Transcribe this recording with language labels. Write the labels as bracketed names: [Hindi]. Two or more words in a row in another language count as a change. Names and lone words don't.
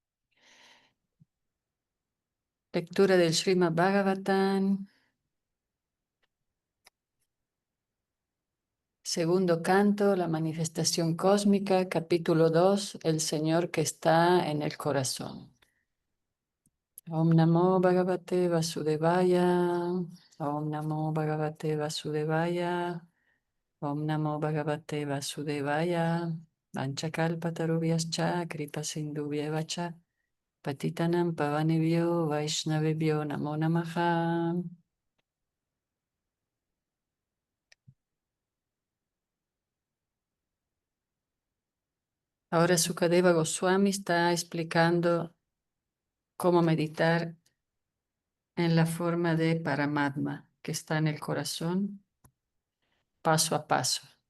[Spanish] Lectura del Srimad Bhagavatam. Segundo canto, la manifestación cósmica, capítulo 2, el Señor que está en el corazón. [Sanskrit] ॐ नमो भगवते वासुदेवाय. ॐ नमो भगवते वासुदेवाय. ॐ नमो भगवते वासुदेवाय. वाञ्छाकल्पतरुभ्यश्च कृपासिन्धुभ्यएवच. पतितानां पावनेभ्यो वैष्णवेभ्यो नमो नमः. [Spanish] Ahora Sukadeva Goswami está explicando cómo meditar en la forma de Paramatma que está en el corazón, paso a paso.